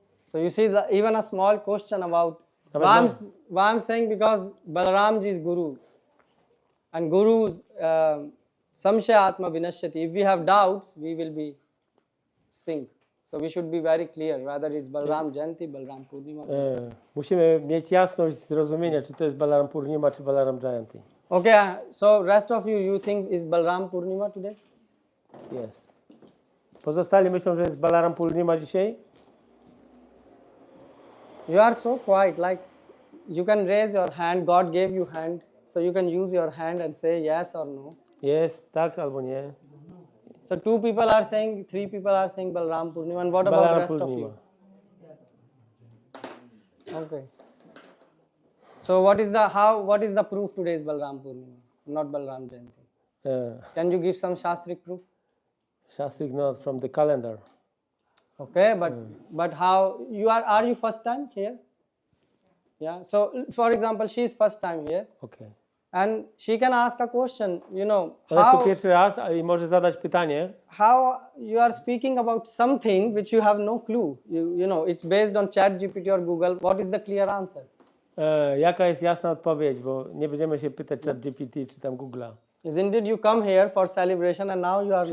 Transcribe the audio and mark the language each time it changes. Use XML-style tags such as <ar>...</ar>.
<en>So you see, even a small question about why I'm saying, because Balaram ji is Guru, and Guru's</en> <sa>samshaya atma vinashyati.</sa> <en>If we have doubts, we will be sink. So we should be very clear whether it's Balaram Jayanti, Balaram Purnima.</en> <pl>Musimy mieć jasność zrozumienia, czy to jest Balaram Purnima, czy Balaram Jayanti.</pl> <en>Okay, so rest of you think is Balaram Purnima today?</en> <pl>Jest. Pozostali myślą, że jest Balaram Purnima dzisiaj?</pl> <en>You are so quiet, like you can raise your hand, God gave you hand, so you can use your hand and say yes or no.</en> <pl>Jest, tak albo nie.</pl> <en>So 2 people are saying, 3 people are saying Balaram Purnima, and what about Balaram rest Purnima. of you? Okay. So what is the proof today is Balaram Purnima, not Balaram Jayanti? Can you give some Shastric proof? Shastric not from the calendar. Okay, but how are you first time here? Yeah. So for example, she is first time here, Okay. and she can ask a question. You know</en> <pl>Ona jest tu</pl> <en>how</en> <pl>pierwszy raz i może zadać pytanie.</pl> <en>how you are speaking about something which you have no clue. You know it's based on ChatGPT or Google. What is the clear answer?</en> <pl>Jaka jest jasna odpowiedź, bo nie będziemy się pytać ChatGPT czy tam Google'a.</pl> <en>Isn't it you come here for celebration and now you are lost?</en>